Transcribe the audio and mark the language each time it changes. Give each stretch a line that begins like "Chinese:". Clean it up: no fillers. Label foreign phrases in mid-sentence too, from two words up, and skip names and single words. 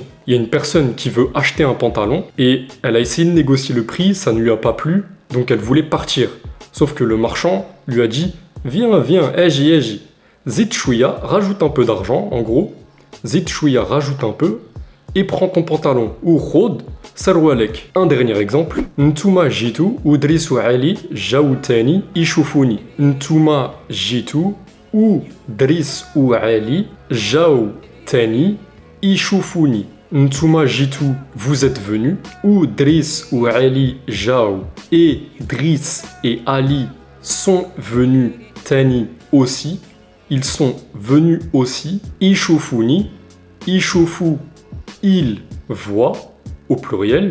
French: Il y a une personne qui veut acheter un pantalon et elle a essayé de négocier le prix, ça ne lui a pas plu, donc elle voulait partir. Sauf que le marchand lui a dit Viens, viens,
Arabic: اجي، اجي. زيد شوية,
French: rajoute un peu d'argent, en gros.
Arabic: زيد شوية,
French: rajoute un peu. Et prends ton pantalon.
Arabic: وخود، سروالك.
French: Un dernier exemple.
Arabic: نتوما جيتو، و دريس و علي، جاو تاني، يشوفوني. نتوما جيتو, و دريس و علي، جاو تاني، يشوفوني. نتوما جيتو,
French: vous êtes venus.
Arabic: و دريس و علي، جاو.
French: Et Driss et Ali sont venus. Tani aussi. Ils sont venus aussi.
Arabic: Ishoufouni.
French: Ishoufu, il voit, au pluriel.